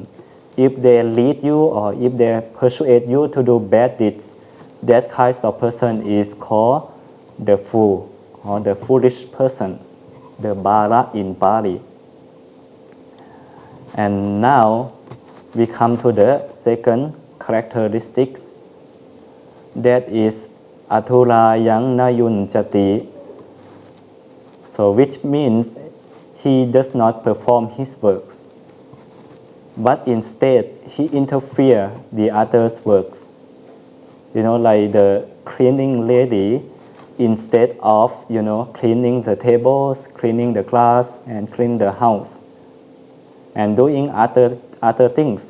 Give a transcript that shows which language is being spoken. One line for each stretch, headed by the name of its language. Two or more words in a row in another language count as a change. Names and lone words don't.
English: If they lead you or if they persuade you to do bad deeds, that kind of person is called the fool or the foolish person, the bara in Pali. And now we come to the second characteristics, that is
Pali: athura yang nayun jati.
English: So which means he does not perform his works, but instead he interfere the others' works. Like the cleaning lady, instead of cleaning the tables, cleaning the glass, and clean the house, and doing other things.